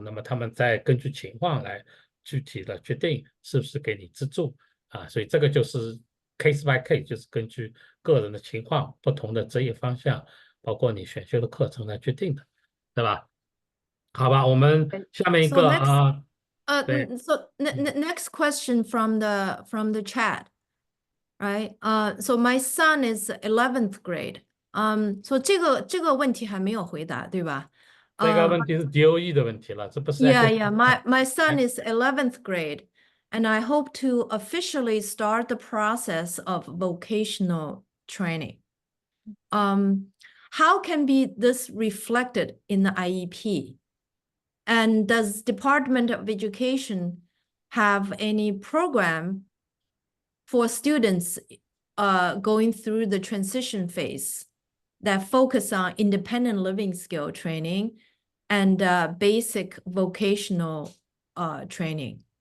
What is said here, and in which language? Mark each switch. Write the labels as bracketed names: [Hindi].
[Chinese] 那么他们再根据情况来具体的决定是不是给你资助啊，所以这个就是 [English] case by case， [Chinese] 就是根据个人的情况、不同的职业方向，包括你选修的课程来决定的，对吧？好吧，我们下面一个啊，对， [English] So next question from the chat, right? So my son is 11th grade. [Chinese] So 这个问题还没有回答，对吧？这个问题是 DOE 的问题了，这不是 [English] Yeah. My son is 11th grade, and I hope to officially start the process of vocational training. How can be this reflected in the IEP? And does Department of Education have any program for students going through the transition phase that focus on independent living skill training and basic vocational training?